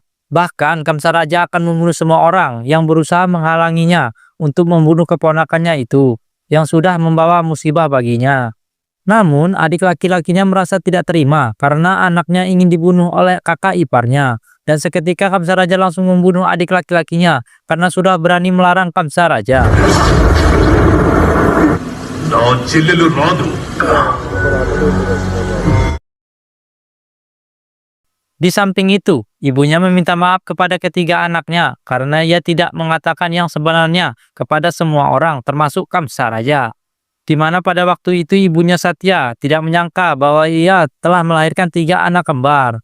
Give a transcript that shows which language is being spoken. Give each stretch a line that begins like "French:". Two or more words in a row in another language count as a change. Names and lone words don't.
Indonesian: Bahkan Kamsa Raja akan membunuh semua orang yang berusaha menghalanginya untuk membunuh keponakannya itu, yang sudah membawa musibah baginya. Namun adik laki-lakinya merasa tidak terima karena anaknya ingin dibunuh oleh kakak iparnya. Dan seketika Kamsa Raja langsung membunuh adik laki-lakinya karena sudah berani melarang Kamsa Raja.
Telugu: నా చెల్లెలు రాదు.
Indonesian: Di samping itu, ibunya meminta maaf kepada ketiga anaknya karena ia tidak mengatakan yang sebenarnya kepada semua orang, termasuk Kamsa Raja. Di mana pada waktu itu ibunya Satya tidak menyangka bahwa ia telah melahirkan 3 anak kembar.